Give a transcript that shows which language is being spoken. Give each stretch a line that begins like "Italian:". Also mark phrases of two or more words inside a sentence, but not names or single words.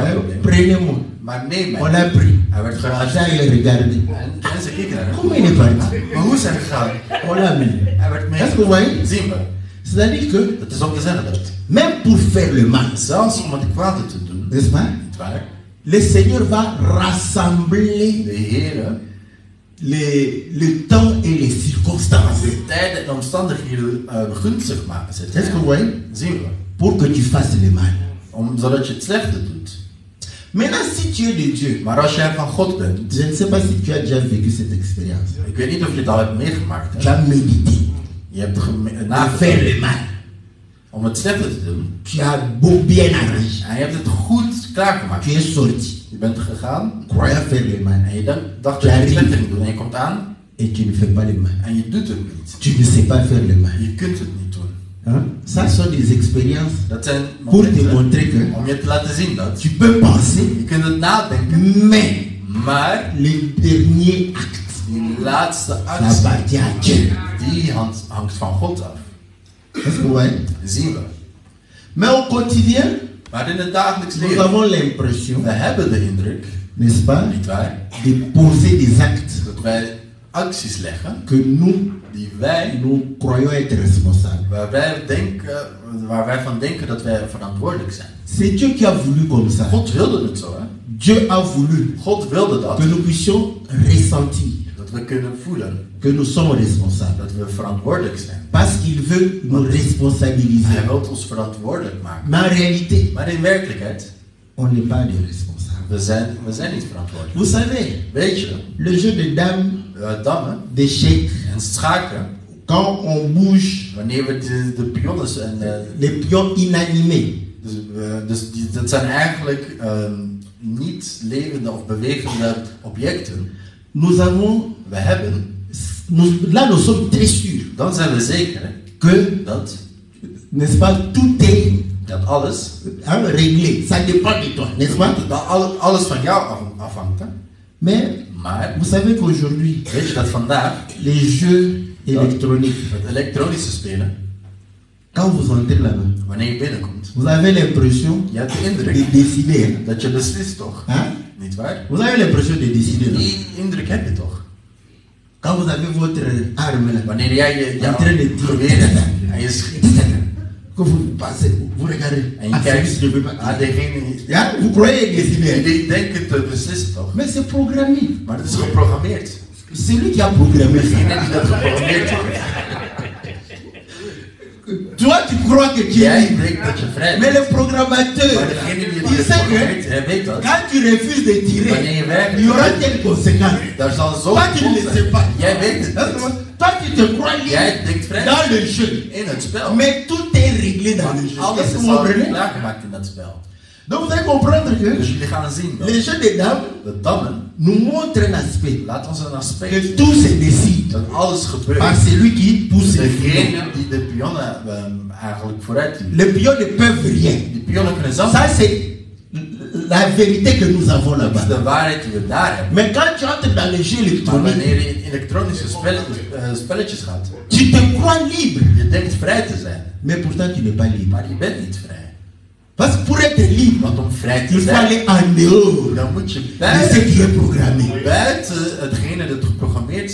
French: Hein?
Dutch: probleem.
French: Prenez-moi.
Dutch: Maar neem
French: On
Dutch: mij.
French: l'a pris.
Dutch: Hij werd
French: Ça,
Dutch: gearresteerd.
French: il a regardé.
Dutch: En mensen keken naar hem.
French: Comment il est parti?
Dutch: Maar hoe is hij gegaan?
French: On l'a mis.
Dutch: Hij werd
French: Est-ce que vous voyez?
Dutch: mee. Zien we.
French: C'est-à-dire que,
Dutch: Dat is om te zeggen dat.
French: même pour faire le mal,
Dutch: Zelfs om het kwade te doen,
French: n'est-ce pas?
Dutch: niet waar?
French: Le Seigneur va rassembler
Dutch: De Heer,
French: le temps et les circonstances.
Dutch: de tijden en omstandigheden gunstig maken.
French: Est-ce que vous voyez?
Dutch: Zien we.
French: Pour que tu fasses le mal.
Dutch: Zodat je het slechte doet.
French: Maintenant, si tu es de Dieu,
Dutch: Maar als jij van God bent,
French: je ne sais pas si tu as déjà vécu cette expérience.
Dutch: ik weet niet of je het al hebt meegemaakt.
French: Tu as médité
Dutch: Je hebt
French: à faire
Dutch: nagedacht
French: le mal.
Dutch: om het slechte te doen.
French: Tu as beau bien arrangé.
Dutch: En je hebt het goed klaargemaakt.
French: Tu es sorti,
Dutch: Je bent gegaan
French: croyant faire le mal.
Dutch: en je dacht dat je het slechte ging doen. En je komt aan
French: Et tu ne fais pas le mal.
Dutch: en je doet het niet.
French: Tu ne sais pas faire le mal.
Dutch: Je kunt het niet doen.
French: Hein? Ça sont des expériences
Dutch: Dat zijn
French: pour te
Dutch: momenten
French: montrer que
Dutch: om je te laten zien dat.
French: tu peux penser,
Dutch: Je kunt het nadenken,
French: mais
Dutch: maar
French: le dernier acte,
Dutch: die laatste
French: ça
Dutch: actie,
French: appartient à Dieu.
Dutch: die hangt van God af.
French: Est-ce que vous voyez?
Dutch: Zien we.
French: Mais au quotidien,
Dutch: Maar in het dagelijks
French: nous
Dutch: leven,
French: avons l'impression,
Dutch: we hebben de indruk,
French: n'est-ce pas,
Dutch: niet waar,
French: de poser des actes
Dutch: dat wij acties leggen
French: que nous
Dutch: die
French: croyons être responsables.
Dutch: waar wij van denken dat wij verantwoordelijk zijn.
French: C'est Dieu qui a voulu comme ça.
Dutch: God wilde het zo, hè?
French: Dieu a voulu
Dutch: God wilde dat.
French: que nous puissions ressentir
Dutch: Dat we kunnen voelen
French: que nous sommes responsables.
Dutch: dat we verantwoordelijk zijn.
French: Parce qu'il veut nous responsabiliser.
Dutch: Hij wil ons verantwoordelijk maken.
French: Mais en réalité,
Dutch: Maar in werkelijkheid,
French: on n'est pas des responsables.
Dutch: we zijn niet verantwoordelijk.
French: Vous savez,
Dutch: Weet je,
French: le jeu de dames,
Dutch: dammen
French: d'échecs,
Dutch: en schaken,
French: quand on bouge
Dutch: wanneer we de pionnen en
French: les pions inanimés,
Dutch: dat zijn eigenlijk niet levende of bewegende objecten.
French: nous avons,
Dutch: We hebben,
French: là nous sommes très sûrs
Dutch: dan zijn we zeker
French: que,
Dutch: dat
French: n'est-ce pas, tout est
Dutch: alles,
French: réglé. Ça dépend de toi, n'est-ce pas?
Dutch: dat alles van jou afhangt. Hè?
French: Mais
Dutch: Maar
French: vous savez qu'aujourd'hui,
Dutch: weet je dat vandaag
French: les jeux électroniques,
Dutch: het elektronische spelen,
French: quand vous entrez là-bas,
Dutch: wanneer je binnenkomt,
French: vous avez l'impression
Dutch: je hebt de
French: de
Dutch: indruk
French: décider. Hein?
Dutch: dat je beslist toch?
French: Hein?
Dutch: Niet waar?
French: Vous avez l'impression de décider. Non?
Dutch: Die indruk heb je toch?
French: Quand vous avez votre arme là,
Dutch: Wanneer jij
French: en train de
Dutch: je geweer
French: tirer,
Dutch: hebt en je schiet
French: que vous passez, vous regardez,
Dutch: en je ah, kijkt
French: celui-ci ne veut pas
Dutch: aan
French: tirer.
Dutch: degene Ja,
French: vous croyez décider.
Dutch: die denkt te beslissen toch?
French: Mais c'est programmé.
Dutch: Maar het is geprogrammeerd.
French: C'est lui qui a programmé ça.
Dutch: Degene die dat geprogrammeerd heeft.
French: Toi, tu crois que tu es
Dutch: Jij
French: libre.
Dutch: denkt dat je vrij
French: Mais
Dutch: bent.
French: le programmateur,
Dutch: Maar degene die
French: il
Dutch: het
French: sait
Dutch: geprogrammeerd
French: que
Dutch: heeft, hij weet dat.
French: quand tu refuses de tirer,
Dutch: Wanneer je werkt,
French: il y aura telle conséquence.
Dutch: daar zal zo
French: Toi, tu ne le sais pas.
Dutch: Jij weet het
French: Hein?
Dutch: niet.
French: Toi, tu te crois libre
Dutch: Jij denkt vrij
French: dans le jeu.
Dutch: in het spel.
French: Mais tout est réglé dans le jeu.
Dutch: Alles
French: Est-ce que
Dutch: is
French: vous
Dutch: al
French: comprenez?
Dutch: klaargemaakt in dat spel.
French: Donc vous allez comprendre
Dutch: Dus
French: que
Dutch: jullie gaan zien dat
French: les jeux des dames
Dutch: de dammen
French: nous montrent un aspect.
Dutch: laat ons een aspect
French: Que
Dutch: zien
French: tout se décide
Dutch: dat alles gebeurt.
French: par celui qui pousse les pions.
Dutch: Degene die de pionnen eigenlijk vooruit duwt.
French: Les pions ne peuvent rien.
Dutch: Die pionnen kunnen zelf.
French: Ça, c'est la vérité que nous avons
Dutch: Dat is
French: là-bas.
Dutch: de waarheid die we daar hebben.
French: Mais quand tu entres dans les jeux
Dutch: Maar
French: électroniques,
Dutch: wanneer je in elektronische spelletjes gaat,
French: tu te crois libre.
Dutch: je denkt vrij te zijn,
French: Mais pourtant, tu n'es pas libre.
Dutch: maar je bent niet vrij.
French: Parce que pour être libre,
Dutch: Want om vrij te
French: il faut
Dutch: zijn,
French: aller en dehors
Dutch: dan moet je
French: de ce qui est programmé.
Dutch: buiten hetgene dat geprogrammeerd